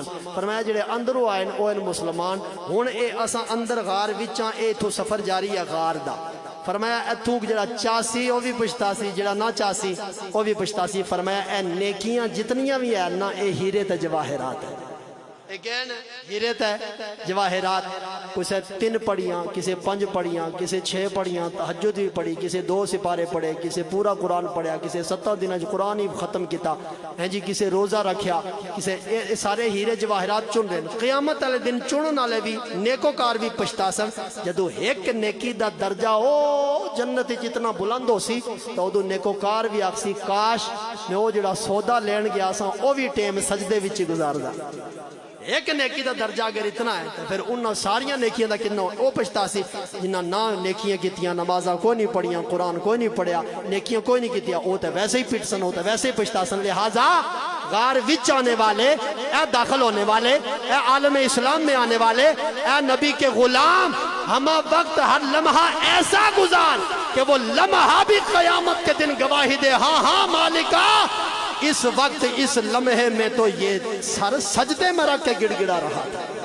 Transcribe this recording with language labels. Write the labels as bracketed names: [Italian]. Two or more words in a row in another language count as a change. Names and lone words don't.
[Punjabi] فرمایا جڑے اندروں آئے او ہیں مسلمان. ہن اے اساں اندر غار وچاں اے تو سفر جاری ہے غار دا. فرمایا اتھوک جڑا چاسی وہ بھی پچھتاسی جڑا نہ چاسی وہ بھی پچھتاسی. فرمایا اے نیکیاں جتنیاں بھی ہیں نا اے ہیرے تے جواہرات ہیں. ہیرے تے جواہرات. کسے 3 پڑھیاں کسے 5 پڑھیاں کسے 6 پڑھیاں تہجد بھی پڑھی کسے 2 سپارے پڑھے کسے پورا قرآن پڑھیا کسے 7 دن قرآن ہی ختم کیتا ہے جی. کسے روزہ رکھیا کسے سارے ہیرے جواہرات چن رہے. قیامت والے دن چنن والے بھی نیکوکار بھی پچھتاسن. جدو ایک نیکی دا درجہ او جنت جتنا بلند ہو سی تو ادو نیکوکار بھی آکسی کاش میں او جڑا سودا لین گیا سا او بھی ٹیم سجدے وچ گزار دا. ایک نیکی دا درجہ اگر اتنا ہے تو پھر انہاں ساریاں نیکیاں دا کتنا او پچھتاسی جنہ نہ نیکیاں کیتیاں نمازاں کوئی نہیں پڑھیاں قرآن کوئی نہیں پڑھیا نیکیاں کوئی نہیں کیتیاں او تو ویسے ہی پٹسن او تو ویسے ہی پچھتاسن. [Urdu] لہٰذا غار وچ آنے والے اے داخل ہونے والے اے عالم اسلام میں آنے والے اے نبی کے غلام ہما وقت ہر لمحہ ایسا گزار کہ وہ لمحہ بھی قیامت کے دن گواہی دے ہاں ہاں مالکا اس وقت اس لمحے میں تو یہ سر سجدے میں رکھ کے گڑ گڑا رہا تھا.